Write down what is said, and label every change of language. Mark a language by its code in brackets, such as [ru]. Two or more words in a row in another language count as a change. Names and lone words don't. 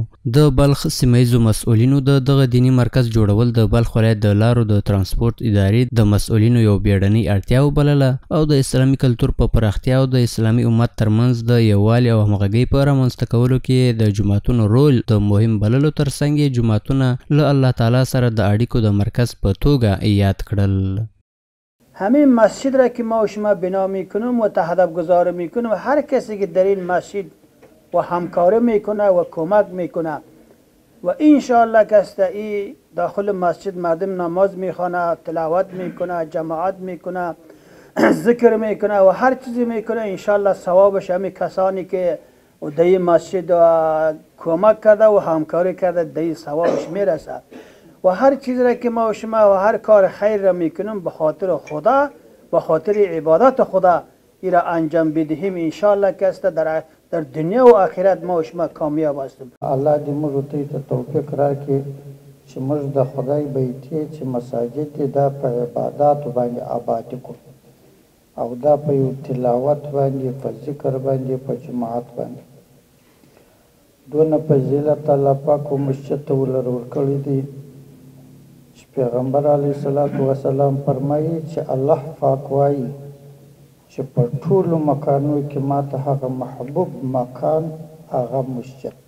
[ps] د بلخ سیمه ییزو مسؤلینو د دغه دیني مرکز جوړول د بلخ ولایت د لارو د ترانسپورت ادارې د مسؤلینو یو بیړنۍ اړتیا وبلله او د اسلامي کلتور په پراختیا او د اسلامي امت ترمنځ د یووالي او همغږۍ په رامنځته کولو کې د جوماتونو رول د مهم بللو ترڅنګ یې جوماتونه له الله تعالی سره د اړیکو د مرکز په توګه یاد کړل. [fa] همین مسجد را که ما و شما بنا میکنیم و هدف گذاری میکنیم، هر کسی که در این مسجد و همکاری میکنه و کمک میکنه و انشاءالله که این داخل مسجد مردم نماز میخوانه، تلاوت میکنه، جماعت میکنه، ذکر میکنه و هر چیزی میکنه، انشاءالله ثوابش همین کسانی که و در این مسجد کمک کرده و همکاری کرده در این ثوابش میرسه. و هر چیز را که ما و شما و هر کار خیر را میکنیم به خاطر خدا، به خاطر عبادت خدا این را انجام بدهیم، انشاءالله که در دنیا و آخرت ما و شما کامیاب هستیم. [ps] الله دې موږ ته توفیق راکړي چې موږ د خدای بیتي چې مساجد دي دا په عباداتو باندې آباد کړو او دا په یو تلاوت باندې، په ذکر باندې، په جماعت باندې. دونه فضیلت الله پاک مسجد ته ورکړی دی چې پیغمبر [ar] علیه الصلاة والسلام [ps] فرمایي چې الله پاک وایي چې په ټولو مکانو کې ماته هغه محبوب مکان هغه مسجد دی.